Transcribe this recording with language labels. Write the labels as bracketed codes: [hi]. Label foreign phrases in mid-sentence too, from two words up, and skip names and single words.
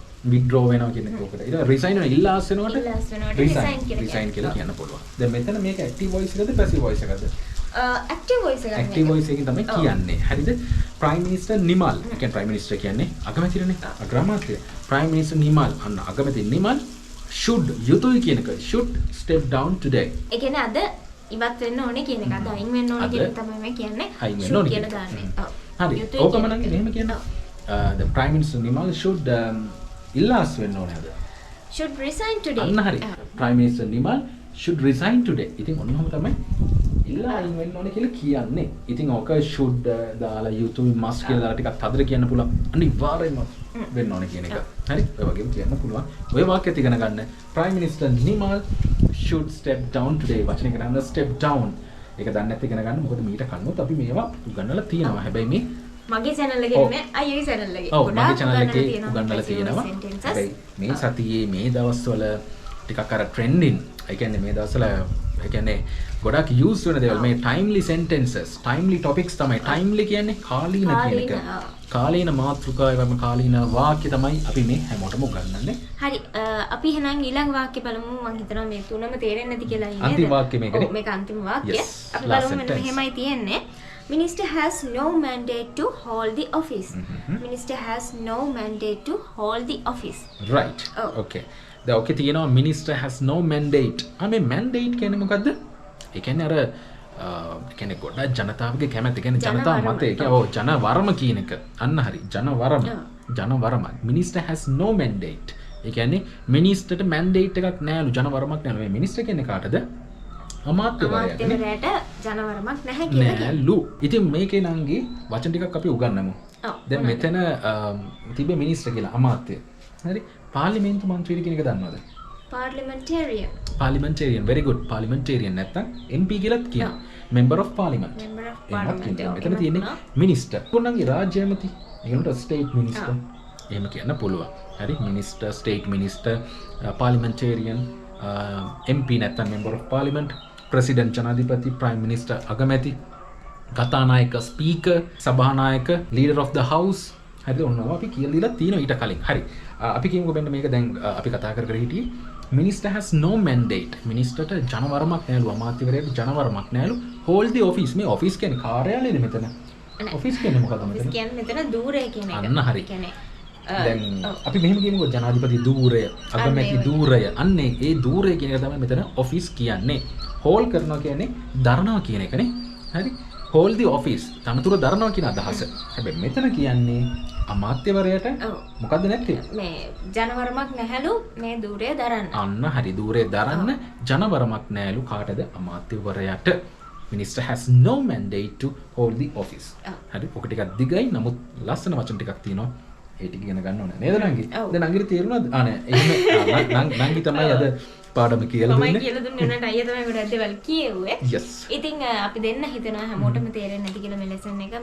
[si] withdraw වෙනවා කියන එක උකට. ඊට resign වෙනවා ඉල්ලාස් වෙනකොට resign කියලා කියන්න පුළුවන්. දැන් මෙතන මේක [en] active voice [si] එකද [en] passive voice [si] එකද? [en] active voice [si] එකක්. [en] active voice [si] එකකින් තමයි කියන්නේ. හරිද? [en] Prime Minister Nimal. [si] ඒ කියන්නේ [en] Prime Minister [si] කියන්නේ අගමැතිනේ. අග්‍රාමාත්‍ය. [en] Prime Minister Nimal [si] අන්න අගමැති Nimal should යුතුයි කියන එක. [en] should step down today. [si] ඒ කියන්නේ අද ඉවත් වෙන්න ඕනේ කියන එක. අද අයින් වෙන්න ඕනේ කියන එක තමයි මේ කියන්නේ. අයින් වෙන්න ඕනේ කියලා දාන්නේ. ඔව්. හරි. ඕකම නම් මෙහෙම කියන්න. [en] The Prime Minister Nimal should [si] ඉල්ලාස් වෙන්න ඕනේ අද. [en] should resign today. [si] අන්න හරි. [en] Prime Minister Nimal should resign today. [si] ඉතින් ඔන්නෝම තමයි ඉල්ලා අයින් වෙන්න ඕනේ කියලා කියන්නේ. ඉතින් ඕක should දාලා යුතුයි must කියලා දාලා ටිකක් හදලා කියන්න පුළුවන්. අනිවාර්යයෙන්ම වෙන්න ඕනේ කියන එක. හරි? ඔය වගේම කියන්න පුළුවන්. ඔය වාක්‍යයත් ඉගෙන ගන්න. [en] Prime Minister Nimal should step down today. [si] වචනේ කරන්න [en] step down. [si] ඒක දන්නේ නැත්නම් ඉගෙන ගන්න. මොකද මීට කන්නොත් අපි මේවා උගන්වලා තියෙනවා. හැබැයි මේ මගේ channel එකේ නේ අයියගේ channel එකේ. ඔව් මගේ channel එකේ උගන්වලා තියෙනවා. හැබැයි මේ සතියේ මේ දවස්වල ටිකක් අර trending. ඒ කියන්නේ මේ දවස්වල ඒ කියන්නේ ගොඩක් use වෙන දේවල් මේ [en] timely sentences, timely topics [si] තමයි. timely කියන්නේ කාලීන කියන එක. කාලීන මාතෘකා ඒවම කාලීන වාක්‍ය තමයි අපි මේ හැමෝටම උගන්වන්නේ. හරි අපි එහෙනම් ඊළඟ වාක්‍ය බලමු. මම හිතනවා මේ තුනම තේරෙන්නේ නැති කියලා නේද? අන්තිම වාක්‍ය මේකනේ. ඔව් මේක අන්තිම වාක්‍ය. අපි [en] last [si] බලමු මෙන්න [en] sentence. [si] මෙහෙමයි තියෙන්නේ. [en] Minister has no mandate to hold the office. Minister has no mandate to hold the office. Right. Okay. [si] දැන් ඔකේ තියෙනවා [en] minister has no mandate. [si] මේ mandate කියන්නේ මොකද්ද? ඒ කියන්නේ අර ඒ කියන්නේ ගොඩක් ජනතාවගේ කැමැත්ත. ඒ කියන්නේ ජනතාව මතය. ඒ කියන්නේ ඔව් ජනවරම කියන එක. අන්න හරි. ජනවරම. Minister has no mandate. ඒ කියන්නේ මිනිස්ටර්ට mandate එකක් නෑලු. ජනවරමක් නෑලු. මේ මිනිස්ටර් කියන්නේ කාටද? අමාත්‍යවරයාට ජනවරමක් නැහැ කියලා නෑලු. ඉතින් මේකේ නංගි වචන ටිකක් අපි උගන්වමු. දැන් මෙතන තිබෙ මිනිස්ටර් කියලා අමාත්‍ය. හරි? පාර්ලිමේන්තු මන්ත්‍රී කියන එක දන්නවද? [en] Parliamentarian. Very good. Parliamentarian [si] නැත්තම් MP කියලාත් කියනවා. [en] Member of Parliament. [si] මෙතන තියෙන්නේ minister. කොන්නන්ගේ රාජ්‍ය ඇමති. ඒකට [en] state minister. [si] එහෙම කියන්න පුළුවන්. හරි? [en] Minister, state minister, parliamentarian, MP නැත්තම් member of parliament, president ජනාධිපති, prime minister අගමැති, කතානායක speaker, සභානායක, leader of the house. [si] හරිද? ඔන්නවා අපි කියලා දීලා තියෙනවා ඊට කලින්. හරි. අපි කියමුකෝ මෙන්න මේක දැන් අපි කතා කර කර හිටියේ [en] minister has no mandate. [si] මිනිස්ටර්ට ජනවරමක් නෑලු, අමාත්‍යවරයාට ජනවරමක් නෑලු. [en] hold the office. [si] මේ office කියන්නේ කාර්යාලයනේ මෙතන. office කියන්නේ මොකක්ද මෙතන? office කියන්නේ මෙතන ධූරය කියන එක. අන්න හරි. දැන් අපි මෙහෙම කියමුකෝ ජනාධිපති ධූරය, අගමැති ධූරය. අන්නේ ඒ ධූරය කියන එක තමයි මෙතන office කියන්නේ. hold කරනවා කියන්නේ දරනවා කියන එකනේ. හරි? [en] hold the office. [si] තනතුර දරනවා කියන අදහස. හැබැයි මෙතන කියන්නේ අමාත්‍යවරයාට මොකද්ද නැත්තේ? මේ ජනවරමක් නැහැලු මේ ධූරය දරන්න. අන්න හරි, ධූරය දරන්න ජනවරමක් නැහැලු කාටද? අමාත්‍යවරයාට. [en] Minister has no mandate to hold the office. [si] හරි, ඔක ටිකක් දිගයි, නමුත් ලස්සන වචන ටිකක් තියෙනවා. ඒ ටික ඉගෙන ගන්න ඕනේ නේද නංගි? දැන් නංගිට තේරුණාද? නෑ. එහෙම නංගි තමයි අද පාඩම කියලා දුන්නේ. මම කියලා දුන්නේ නැට අයියා තමයි ගොඩක් දේවල් කියෙව්වේ. [en] Yes. [si] ඉතින් අපි දෙන්න හිතනවා හැමෝටම තේරෙන්නේ නැති කියලා මේ ලෙසන් එක.